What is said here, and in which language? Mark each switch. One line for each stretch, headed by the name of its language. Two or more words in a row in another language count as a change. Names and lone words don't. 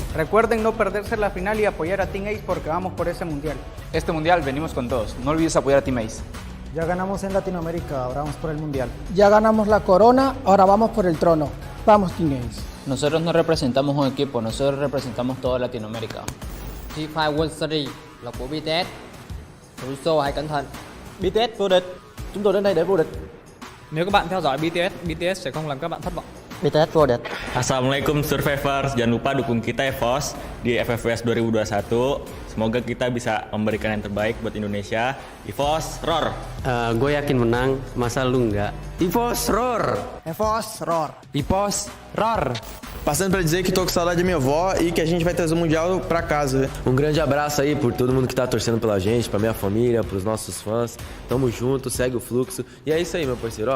Spanish: Recuerden no perderse la final y apoyar a Team Ace porque vamos por ese mundial. Este mundial venimos con todos. No olvides apoyar a Team Ace. Ya ganamos en Latinoamérica, ahora vamos por el mundial. Ya ganamos la corona, ahora vamos por el trono. Vamos, Team Ace. Nosotros no representamos un equipo, nosotros representamos toda Latinoamérica.
Vietnamese: FIRE World Series là của BTS. Fluxo hãy cẩn thận. BTS vô địch. Chúng tôi đến đây để vô địch. Nếu các bạn theo dõi BTS sẽ không làm các bạn thất vọng. BTS vô địch.
Indonesian: Assalamualaikum survivors, jangan lupa dukung kita Ffws di Ffws 2021. Semoga kita bisa memberikan yang terbaik buat Indonesia. Ffws roar. Gue yakin menang, masa lu enggak? Ffws roar. Ffws roar. Ffws roar.
Portuguese: Passando para dizer que tô com saudade da minha avó e que a gente vai trazer o Mundial pra casa. Um grande abraço aí por todo mundo que tá torcendo pela gente, pra minha família, pros nossos fãs. Tamo junto, segue o fluxo. E é isso aí, meu parceiro.